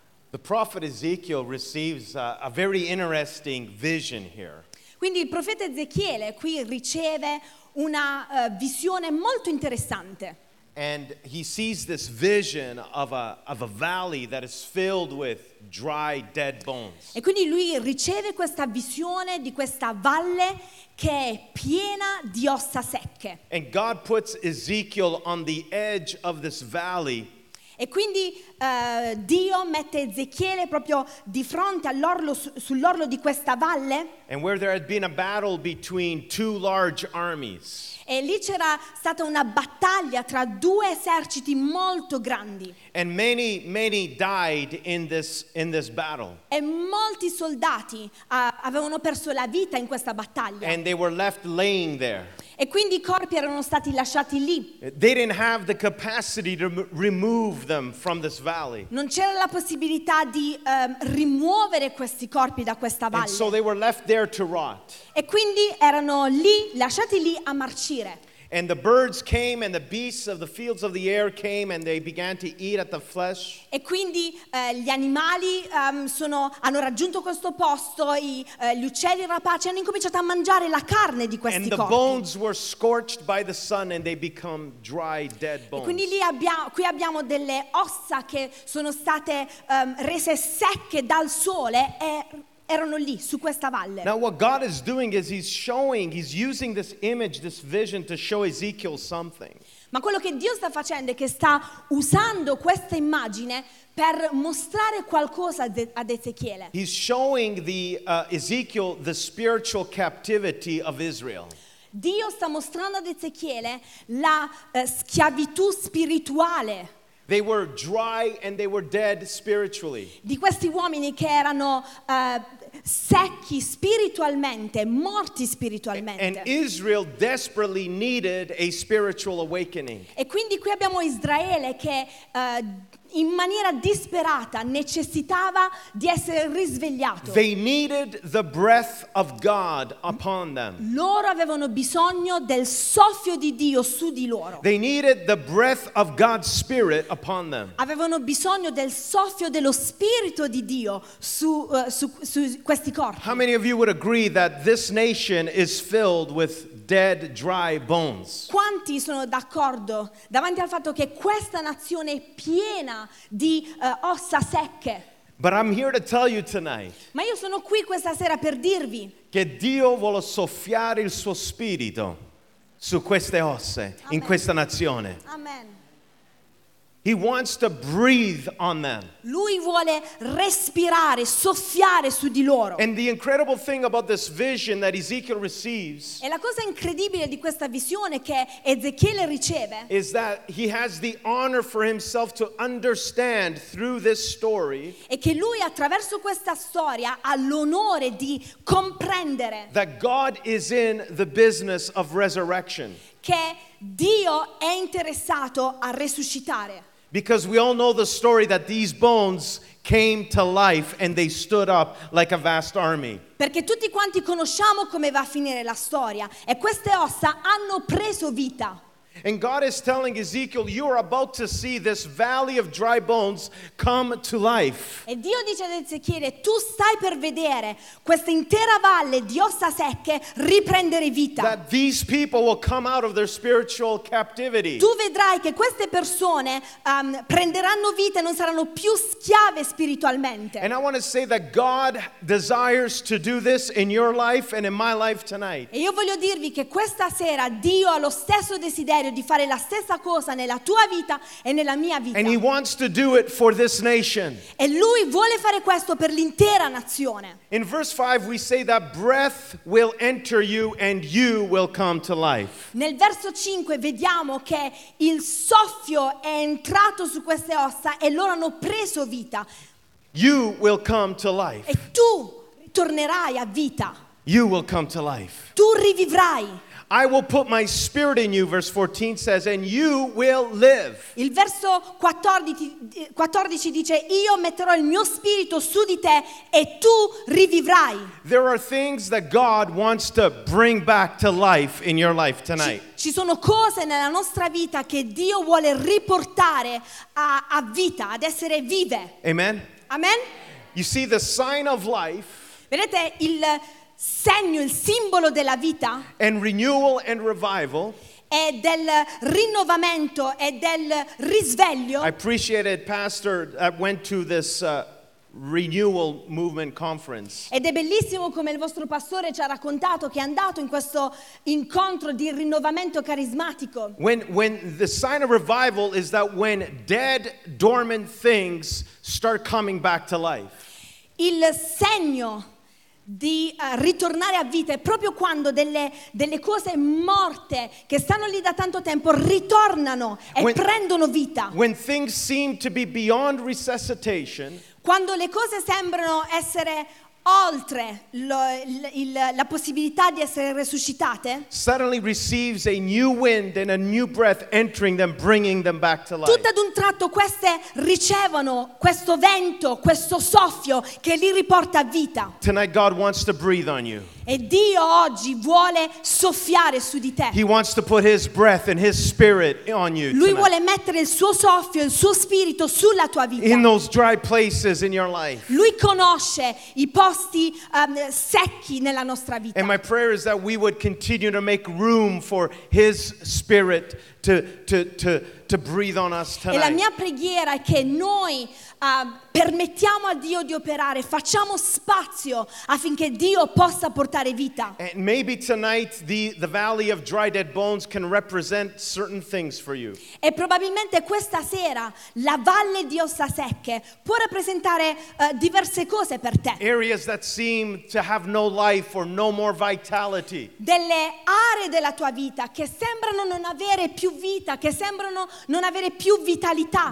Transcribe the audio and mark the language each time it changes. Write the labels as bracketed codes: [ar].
[en] The prophet Ezekiel receives a very interesting vision here. [it] Quindi il profeta Ezechiele qui riceve una visione molto interessante. [en] And he sees this vision of a valley that is filled with dry dead bones. [it] E quindi lui riceve questa visione di questa valle che è piena di ossa secche. [en] And God puts Ezekiel on the edge of this valley. [it] E quindi Dio mette Ezechiele proprio di fronte all'orlo, sull'orlo di questa valle. [en] And where there had been a battle between two large armies. [it] E lì c'era stata una battaglia tra due eserciti molto grandi. [en] And many died in this battle. [it] E molti soldati avevano perso la vita in questa battaglia. [en] And they were left laying there. [it] E quindi i corpi erano stati lasciati lì. [en] They didn't have the capacity to remove them from this valley. [it] Non c'era la possibilità di rimuovere questi corpi da questa valle. [en] And so they were left there to rot. [it] E quindi erano lì, lasciati lì a marcire. [en] And the birds came and the beasts of the fields of the air came and they began to eat at the flesh. [it] E quindi gli animali hanno raggiunto questo posto, gli uccelli rapaci hanno incominciato a mangiare la carne di questi corpi. [en] And the bones were scorched by the sun and they become dry dead bones. [it] E quindi qui abbiamo delle ossa che sono state rese secche dal sole e erano lì su questa valle. [en] Now what God is doing is he's showing, he's using this image, this vision to show Ezekiel something. [it] Ma quello che Dio sta facendo è che sta usando questa immagine per mostrare qualcosa ad Ezechiele. [en] He's showing the Ezekiel the spiritual captivity of Israel. [it] Dio sta mostrando ad Ezechiele la schiavitù spirituale. [en] They were dry and they were dead spiritually. [it] Di questi uomini che erano secchi spiritualmente, morti spiritualmente. [en] And Israel desperately needed a spiritual awakening. [it] E quindi qui abbiamo Israele che in maniera disperata necessitava di essere risvegliato. [en] They needed the breath of God upon them. [it] Loro avevano bisogno del soffio di Dio su di loro. [en] They needed the breath of God's spirit upon them. [it] Avevano bisogno del soffio dello spirito di Dio su questi corpi. [en] How many of you would agree that this nation is filled with dead, dry bones? [it] Quanti sono d'accordo davanti al fatto che questa nazione è piena di ossa secche? [en] But I'm here to tell you tonight. [it] Ma io sono qui questa sera per dirvi che Dio vuole soffiare il suo spirito su queste ossa. [en] Amen. [it] In questa nazione. [en] Amen. He wants to breathe on them. [it] Lui vuole respirare, soffiare su di loro. [en] And the incredible thing about this vision that Ezekiel receives. [it] E la cosa incredibile di questa visione che Ezechiele riceve. [en] Is that he has the honor for himself to understand through this story. [it] E che lui attraverso questa storia ha l'onore di comprendere. [en] That God is in the business of resurrection. [it] Che Dio è interessato a resuscitare. [en] Because we all know the story that these bones came to life and they stood up like a vast army. [it] Perché tutti quanti conosciamo come va a finire la storia e queste ossa hanno preso vita. [en] And God is telling Ezekiel, you are about to see this valley of dry bones come to life. [it] E Dio dice ad Ezechiele, tu stai per vedere questa intera valle di ossa secche riprendere vita. [en] That these people will come out of their spiritual captivity. [it] Tu vedrai che queste persone prenderanno vita e non saranno più schiave spiritualmente. [en] And I want to say that God desires to do this in your life and in my life tonight. [it] E io voglio dirvi che questa sera Dio ha lo stesso desiderio di fare la stessa cosa nella tua vita e nella mia vita. [en] And he wants to do it for this nation. [it] E lui vuole fare questo per l'intera nazione. [en] In verse 5 we say that breath will enter you and you will come to life. [it] Nel verso 5 vediamo che il soffio è entrato su queste ossa e loro hanno preso vita. [en] You will come to life. [it] E tu tornerai a vita. [en] You will come to life. [it] Tu rivivrai. [en] I will put my spirit in you, verse 14 says, and you will live. [it] Il verso 14 dice, io metterò il mio spirito su di te e tu rivivrai. [en] There are things that God wants to bring back to life in your life tonight. [it] Ci sono cose nella nostra vita che Dio vuole riportare a vita, ad essere vive. [en] Amen. [it] Amen. [en] You see, the sign of life. [it] Vedete il segno, il simbolo della vita, [en] and renewal and revival, [it] e del rinnovamento e del risveglio. [en] I appreciated pastor that went to this renewal movement conference. [it] Ed è bellissimo come il vostro pastore ci ha raccontato che è andato in questo incontro di rinnovamento carismatico. [en] When the sign of revival is that when dead, dormant things start coming back to life. [it] Il segno di ritornare a vita è proprio quando delle cose morte che stanno lì da tanto tempo ritornano e [en] when, [it] prendono vita. [en] When things seem to be beyond resuscitation, [it] quando le cose sembrano essere oltre la possibilità di essere resuscitate, [en] suddenly receives a new wind and a new breath entering them, bringing them back to life. [it] Tutto ad un tratto queste ricevono questo vento, questo soffio che li riporta a vita. [en] Tonight God wants to breathe on you. [it] E Dio oggi vuole soffiare su di te. [en] He wants to put his breath and his spirit on you. [it] Lui vuole mettere il suo soffio, il suo spirito sulla tua vita. [en] In those dry places in your life. [it] Lui conosce i posti secchi nella nostra vita. [en] And my prayer is that we would continue to make room for his spirit to breathe on us tonight. [it] E la mia preghiera è che noi permettiamo a Dio di operare, facciamo spazio affinché Dio possa portare vita. [en] And maybe tonight the valley of dry dead bones can represent certain things for you. [it] E probabilmente questa sera la valle di ossa secche può rappresentare diverse cose per te. [en] Areas that seem to have no life or no more vitality. [it] Delle aree della tua vita che sembrano non avere più vita, che sembrano non avere più vitalità.